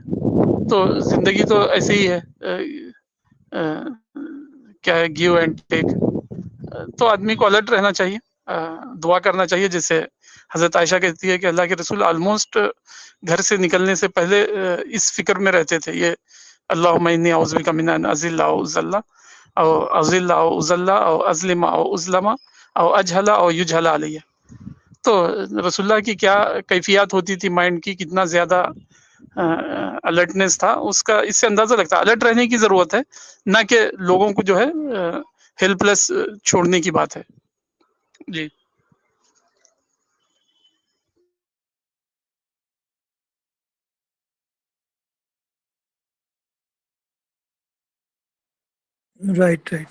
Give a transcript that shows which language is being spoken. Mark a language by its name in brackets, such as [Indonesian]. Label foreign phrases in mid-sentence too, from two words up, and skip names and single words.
[Urdu] تو زندگی تو ایسے ہی ہے, کیا ہے [English] give and take. [Urdu] تو آدمی کو الرٹ رہنا چاہیے, دعا کرنا چاہیے, جیسے حضرت عائشہ کہتی ہے کہ اللہ کے رسول آلموسٹ گھر سے نکلنے سے پہلے اس فکر میں رہتے تھے, یہ [Arabic] اللہم انی اعوذ بک من ان اضل او اضل او اضل او اضل او اظلم او اظلم او اجہل او یجہل علیہ. [Urdu] تو رسول اللہ کی کیا کیفیات ہوتی تھی مائنڈ کی, کتنا زیادہ الرٹنس تھا اس کا, اس سے اندازہ لگتا ہے الرٹ رہنے کی ضرورت ہے, نہ کہ لوگوں کو جو ہے ہیلپ لیس چھوڑنے کی بات ہے. جی [English] right right.